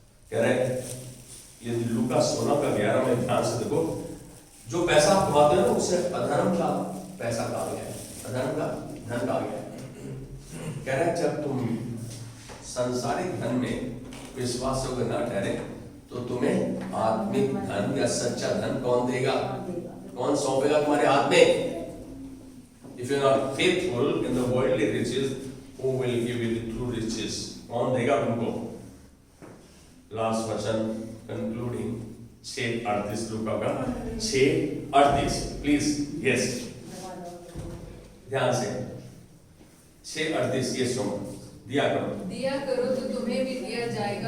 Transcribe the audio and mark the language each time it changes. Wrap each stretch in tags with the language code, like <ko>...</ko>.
<hi>कह रहे ये लूका 16 का 11 में ध्यान से देखो, जो पैसा आप कमाते हो उससे अधर्म का पैसा कहा गया है, अधर्म का धन कहा गया है। कह रहे जब तुम सांसारिक धन में विश्वास योग्य ना ठहरे तो तुम्हें आत्मिक धन या सच्चा धन कौन देगा, कौन सौंपेगा तुम्हारे हाथ में?</hi> <en>If you are not faithful in the worldly riches, who will give you the true riches?</en> <hi>कौन देगा तुमको? लास्ट वचन कंक्लूडिंग 6:38 लूका का 6:38 प्लीज, यस ध्यान से 6:38 ये सुनो, दिया करो तो तुम्हें भी दिया जाएगा।</hi>